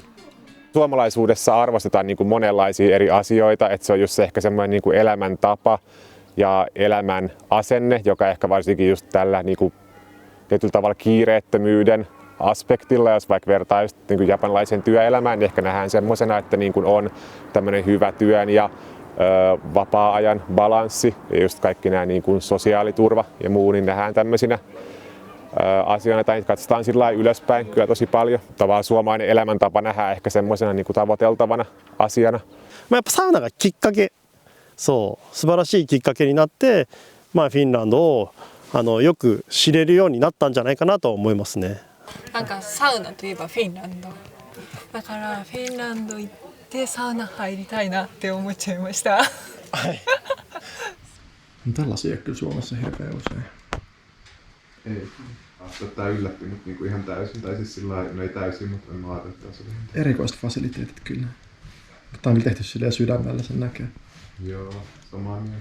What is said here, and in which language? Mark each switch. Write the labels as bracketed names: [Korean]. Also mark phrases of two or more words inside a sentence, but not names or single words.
[Finnish] Suomalaisuudessa arvostetaan niin kuin monenlaisia eri asioita, että se on just se ehkä semmoinen niin kuin elämäntapa ja elämän asenne, joka ehkä varsinkin just tällä niin kuin tietyllä tavalla kiireettömyyden aspektilla, jos vaikka vertaa just niin kuin japanilaisen työelämään, niin ehkä nähdään semmoisena, että niin kuin on tämmöinen hyvä työn ja vapaa-ajan balanssi ja just kaikki nämä niin kuin sosiaaliturva ja muu, niin nähdään tämmöisinä asioina, tai katsotaan sillä lailla ylöspäin kyllä tosi paljon. Tavallaan suomalainen elämäntapa nähdään ehkä semmoisena niin kuin tavoiteltavana asiana. [Japanese] やっぱサウナがきっかけ、そう素晴らしいきっかけになって、フィンランドをよく知れるようになったんじゃないかなと思いますね。なんかサウナといえばフィンランドだからフィンランド行ってサウナ入りたいなって思っちゃいました。 [Finnish] Tällaisia kyllä Suomessa hirveän usein. Ei. Tää yllättynyt niinku ihan täysin, tai siis sillä lailla, no ei täysin, mutta en mä ajatella, että se oli. Erikoiset fasiliteetit kyllä. Tää on kyllä tehty silleen sydämellä, sen näkee. Joo, samaa mieltä.